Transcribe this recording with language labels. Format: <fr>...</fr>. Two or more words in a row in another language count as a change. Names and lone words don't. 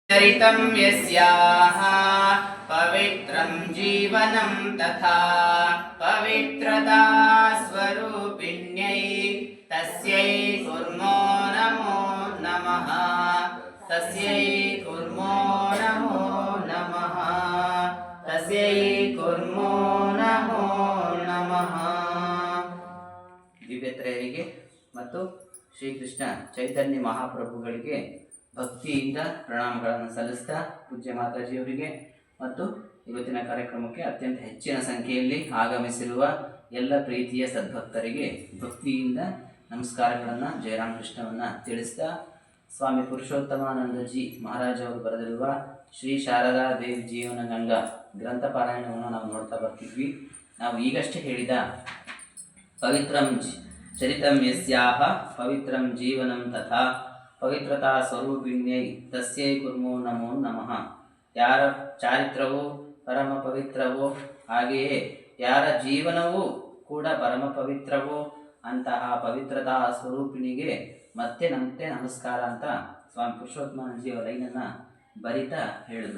<sa>चरितं यस्याः पवित्रं जीवनं तथा पवित्रता स्वरूपिण्यै तस्यै कुर्मो नमो नमः तस्यै कुर्मो नमो नमः तस्यै कुर्मो नमो नमः.</sa> <kn>ದಿವ್ಯತ್ರಯರಿಗೆ ಮತ್ತು ಶ್ರೀಕೃಷ್ಣ ಚೈತನ್ಯ ಮಹಾಪ್ರಭುಗಳಿಗೆ ಭಕ್ತಿಯಿಂದ ಪ್ರಣಾಮಗಳನ್ನು ಸಲ್ಲಿಸ್ತಾ ಪೂಜ್ಯ ಮಾತಾಜಿಯವರಿಗೆ ಮತ್ತು ಇವತ್ತಿನ ಕಾರ್ಯಕ್ರಮಕ್ಕೆ ಅತ್ಯಂತ ಹೆಚ್ಚಿನ ಸಂಖ್ಯೆಯಲ್ಲಿ ಆಗಮಿಸಿರುವ ಎಲ್ಲ ಪ್ರೀತಿಯ ಸದ್ಭಕ್ತರಿಗೆ ಭಕ್ತಿಯಿಂದ ನಮಸ್ಕಾರಗಳನ್ನು ಜಯರಾಮಕೃಷ್ಣವನ್ನು ತಿಳಿಸ್ತಾ ಸ್ವಾಮಿ ಪುರುಷೋತ್ತಮಾನಂದಜಿ ಮಹಾರಾಜ್ ಅವರು ಬರೆದಿರುವ ಶ್ರೀ ಶಾರದಾ ದೇವಿ ಜೀವನ ಗಂಗಾ ಗ್ರಂಥ ಪಾರಾಯಣವನ್ನು ನಾವು ನೋಡ್ತಾ ಬರ್ತಿದ್ವಿ. ನಾವು ಈಗಷ್ಟೇ ಹೇಳಿದ</kn> <sa>ಪವಿತ್ರಂ ಚರಿತಂ ಯಸ್ಯಾಹ ಪವಿತ್ರಂ ಜೀವನಂ ತಥಾ ಪವಿತ್ರತಾ ಸ್ವರೂಪಿಣ್ಯೈ ತಸ್ಯೈ ಕುರ್ಮೋ ನಮೋ ನಮಃ.</sa> <kn>ಯಾರ ಚಾರಿತ್ರವೋ ಪರಮ ಪವಿತ್ರವೋ ಹಾಗೆಯೇ ಯಾರ ಜೀವನವೂ ಕೂಡ ಪರಮ ಪವಿತ್ರವೋ ಅಂತಹ ಪವಿತ್ರತಾ ಸ್ವರೂಪಿಣಿಗೆ ಮತ್ತೆ ನಮಸ್ಕಾರ ಅಂತ ಸ್ವಾಮಿ ಪುರುಷೋತ್ತಮಾನಂದಜಿಯವರ ಲೈನನ್ನು ಬರಿತಾ ಹೇಳಿದ್ರು.</kn>